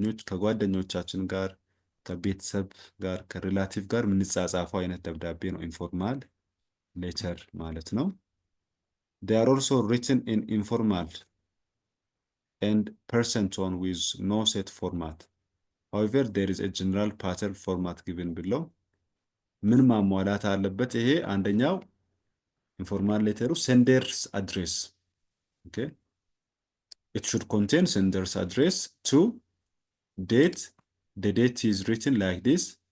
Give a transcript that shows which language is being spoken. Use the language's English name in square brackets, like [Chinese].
[Amharic] ከጓደኞቻችን ጋር ከቤተሰብ ጋር ከሪላቲቭ ጋር የምንጻጻፈው አይነት ደብዳቤ ነው ኢንፎርማል ሌተር ማለት ነው። [English] They are also written in informal and person tone with no set format. However, there is a general pattern format given below. [Amharic] ምን ማሟላት አለበት? ይሄ አንደኛው ኢንፎርማል ሌተሩ [English] sender's address. Okay. It should contain sender's address. 2, date. The date is written like this.